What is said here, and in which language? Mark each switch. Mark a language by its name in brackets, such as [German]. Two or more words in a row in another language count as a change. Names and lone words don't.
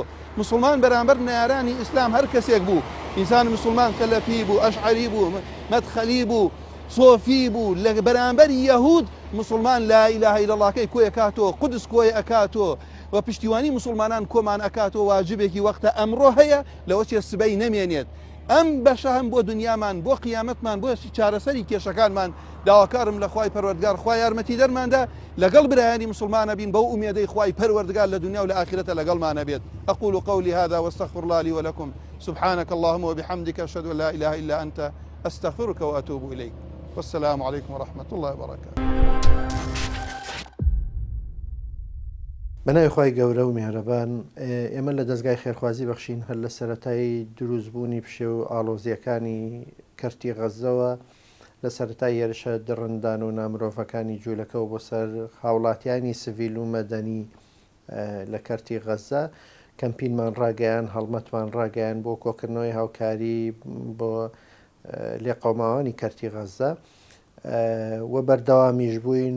[Central Kurdish] مسلمان بەرامبەر نارانی ئیسلام هەر کەسێک بوو، ئینسان مسلمان سەلەفی بوو، ئەشعەری بوو، مەدخەلی بوو، سۆفی بوو، لە بەرامبەر یەهود مسلمان [Arabic] لا ئیلاهە ئیلا اللهکەی [Central Kurdish] کۆی ئەکاتەوە، قودس کۆی ئەکاتەوە و پشتیوانی مسلمانان کۆمان ئەکاتەوە. واجبێکی وەختە ئەمڕۆ هەیە لەوە چێ سبەی نەمێنێت. ئەم بەشە هەم بۆ دنیامان بۆ قیامەتمان بۆ چارەسەری کێشەکانمان داواکارم لە خوای پەروەردگار خوای یارمەتی دەرماندا لەگەڵ برایانی مسلمانە بین بەو ئومێدەی خوای پەروەردگار لە دنیا و لە ئاخرەتە لەگەڵمانە بێت. [Arabic] أقول قولي هذا واستغفر الله لي ولكم سبحانك اللهم وبحمدك أشهد أن لا إله إلا أنت أستغفرك وأتوب إليك. والسلام عليكم ورحمة الله وبركاته. [Central Kurdish] بەناوی خوای گەورە و میهرەبان، ئێمە لە دەستگای خێرخوازی بەخشین هەر لە سەرەتایی دروستبوونی پشێ و ئاڵۆزیەکانی کەرتی غەزەوە لە سەرەتای هێرشە دڕندان و نامرۆڤەکانی جوولەکە و بۆ سەر هاوڵاتیانی سڤیل و مەدەنی لە کەرتی غەزە کەمپینمان ڕاگەیان، هەڵمەتمان ڕاگەیان بۆ کۆکردنەوەی هاوکاری بۆ لێقەوماوانی کەرتی غەزە و بەردەوامیش بووین.